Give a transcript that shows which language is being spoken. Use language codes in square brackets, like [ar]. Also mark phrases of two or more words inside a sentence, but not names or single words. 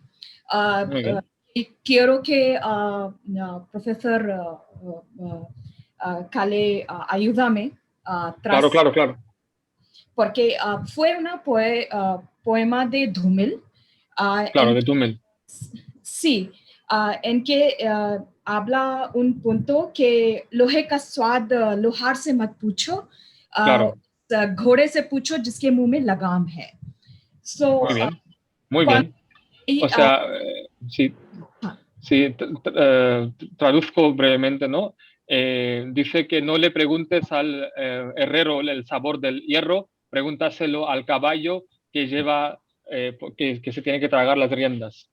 [es] Quiero que profesor Kale ayúdame. Claro. Porque fue una poema de Dhumil. De Dhumil. Sí, en que habla un punto que [hi] लोहे का स्वाद लोहार से मत पूछो, घोड़े से पूछो जिसके मुंह में लगाम है. [es] So, muy bien. O sea, sí, traduzco brevemente, ¿no? Dice que no le preguntes al herrero el sabor del hierro, pregúntaselo al caballo que lleva, que se tiene que tragar las riendas.